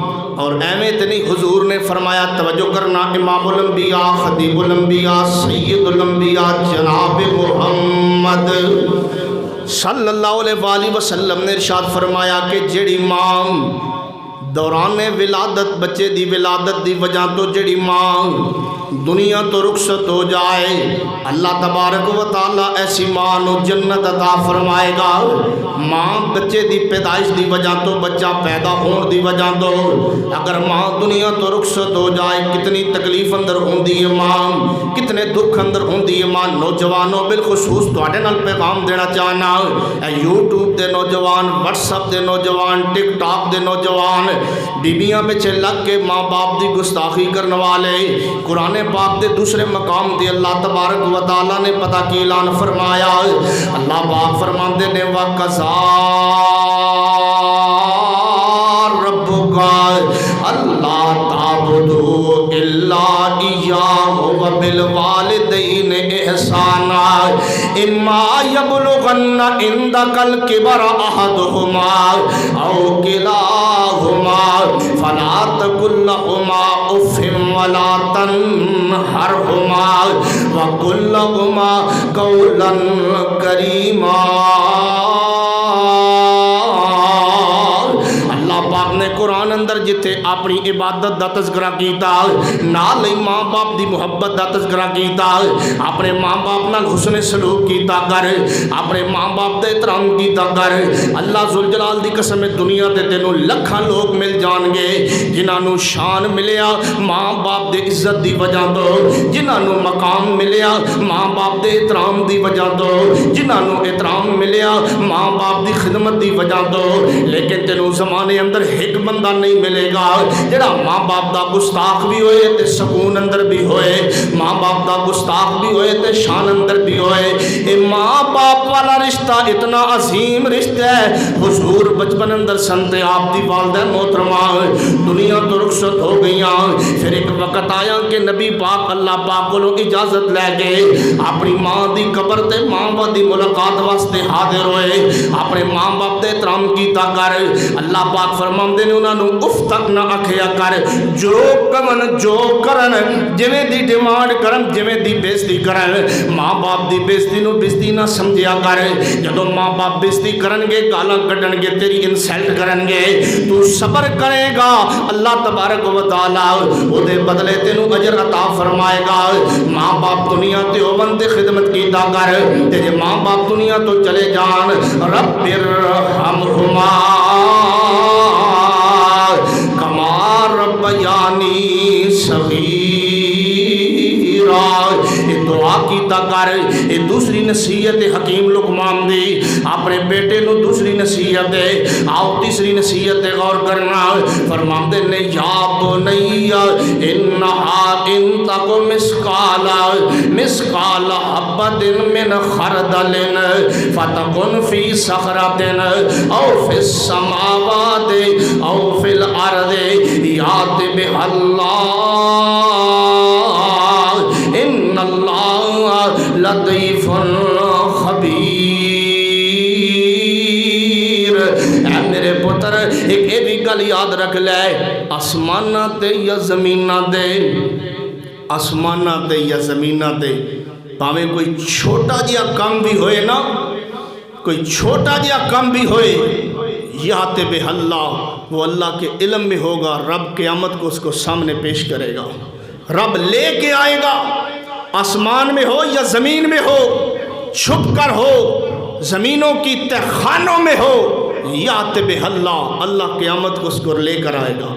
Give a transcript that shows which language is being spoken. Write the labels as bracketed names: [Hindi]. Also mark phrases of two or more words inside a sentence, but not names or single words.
[Punjabi] اور ایویں تے نہیں، حضور نے فرمایا توجہ کرنا، امام الانبیاء خطیب الانبیاء سید الانبیاء جناب محمد [Arabic] صلی اللہ علیہ وآلہ وسلم [Punjabi] نے ارشاد فرمایا کہ جڑی ماں دوران ولادت، بچے دی ولادت دی وجہ تو جڑی ماں دنیا تو رخصت ہو جائے، [Arabic] اللہ تبارک و تعالی [Punjabi] ایسی ماں نو جنت عطا فرمائے گا۔ ماں بچے دی پیدائش دی وجہ تو، بچہ پیدا ہون دی وجہ تو اگر ماں دنیا تو رخصت ہو جائے کتنی تکلیف اندر ہوندی ہے ماں، کتنے دکھ اندر ہوندی ہے ماں۔ نوجوانوں بالخصوص تواڈے نال پیغام دینا چاہنا، اے یوٹیوب دے نوجوان، واٹس ایپ دے نوجوان، ٹک ٹاک دے نوجوان، بیبیاں پچھے لگ کے ماں باپ دی گستاخی کرنے والے، قرآن پاک دے دوسرے مقام دے [Arabic] اللہ تبارک و تعالیٰ [Punjabi] نے پتہ کی اعلان فرمایا، اللہ پاک فرماندے نے وَقَضَىٰ [Arabic] رَبُّكَ أَلَّا تَعْبُدُوا إِلَّا إِيَّاهُ وَبِالْوَالِدَيْنِ إِحْسَانًا إِمَّا يَبْلُغَنَّ عِندَكَ الْكِبَرَ أَحَدُهُمَا أَوْ كِلَاهُمَا فَلَا تَقُل لَّهُمَا أُفٍّ وَلَا تَنْهَرْهُمَا وَقُل لَّهُمَا قَوْلًا كَرِيمًا۔ [Punjabi] پاک نے قرآن اندر جتے اپنی عبادت دا تذکرہ کیتا، نال ہی ماں باپ دی محبت دا تذکرہ کیتا، اپنے ماں باپ نال حسن سلوک کیتا کر، اپنے ماں باپ دے احترام کیتا کر۔ اللہ ذوالجلال دی قسم دنیا تے تینوں لکھاں لوگ مل جان گے جنہاں نو شان ملیا ماں باپ دے عزت دی وجہ تو، جنہاں نو مقام ملیا ماں باپ دے احترام دی وجہ تو، جنہاں نو احترام ملیا ماں باپ دی خدمت دی وجہ تو۔ لیکن تینوں زمانے اندر ایک بندہ نہیں ملے گا جڑا ماں باپ دا گستاخ بھی ہوئے تے سکون اندر بھی ہوئے، ماں باپ دا گستاخ بھی ہوئے تے شان اندر بھی ہوئے۔ اے ماں باپ والا رشتہ اتنا عظیم رشتہ ہے، حضور بچپن اندر سنتے آپ دی والدہ محترمہ دنیا تو رخصت ہو گئیاں، پھر ایک وقت آیا کہ نبی پاک اللہ پاک کو اجازت لے گئے، اپنی ماں دی قبر تے ماں باپ دی ملاقات واسطے حاضر ہوئے، اپنے ماں باپ دے احترام کیتا کر۔ اللہ پاک فرماندے نے انہاں نو اف تک نہ آکھیا کر، جو کمن جو کرن جویں دی ڈیمانڈ کرن جویں دی بےزتی کرن، ماں باپ دی بےزتی نو بےزتی نہ سمجھیا کر۔ جدوں ماں باپ بےزتی کرن گے، گالاں کڈن گے، تیری انسلٹ کرن گے، تو صبر کرے گا، [Arabic] اللہ تبارک و تعالی [Punjabi] او دے بدلے تینوں اجر عطا فرمائے گا۔ ماں باپ دنیا تے ہوون تے خدمت کیتا کر، تے جے ماں باپ دنیا تو چلے جان، [Arabic] رب ارحمہما کما ربیانی صغیرا، [Punjabi] یہ دعا کیتا کر۔ یہ دوسری نصیحت حکیم لقمان دی اپنے بیٹے نو دوسری نصیحت ہے۔ آؤ تیسری نصیحت غور کرنا، فرماندے نے [Arabic] یا بنی انہا ان تک مسقال حبۃ من خردل فتکن فی صخرۃ او فی السماوات او فی الارض یات بها اللہ ان اللہ لطیف خبیر۔ [Punjabi] اے میرے پتر ایک یہ بھی گل گل یاد رکھ لے، آسمانہ تے یا زمینہ تے، آسمانہ تے یا زمینہ تے، پاویں کوئی چھوٹا جیا کام بھی ہوئے نا، کوئی چھوٹا جیا کام بھی ہوئے، [Arabic] یات بے اللہ، [Urdu] وہ اللہ کے علم میں ہوگا، رب قیامت کو اس کو سامنے پیش کرے گا، رب لے کے آئے گا، آسمان میں ہو یا زمین میں ہو، چھپ کر ہو، زمینوں کی تہخانوں میں ہو، [Arabic] یات بے اللہ، [Urdu] اللہ قیامت کو اس کو لے کر آئے گا۔